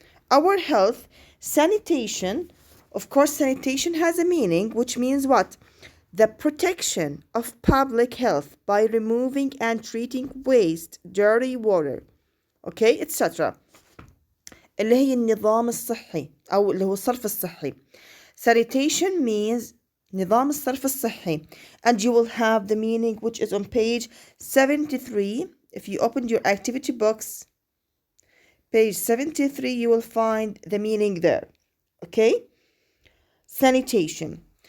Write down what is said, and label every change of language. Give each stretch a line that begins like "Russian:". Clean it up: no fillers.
English: Our health, sanitation, of course, sanitation has a meaning, which means what? The protection of public health by removing and treating waste, dirty water, okay, etc.
Arabic: اللي هي النظام الصحي أو اللي هو الصرف الصحي.
English: Sanitation means
Arabic: نظام الصرف الصحي,
English: and you will have the meaning which is on page 73. If you opened your activity books, page 73, you will find the meaning there. Okay? Sanitation.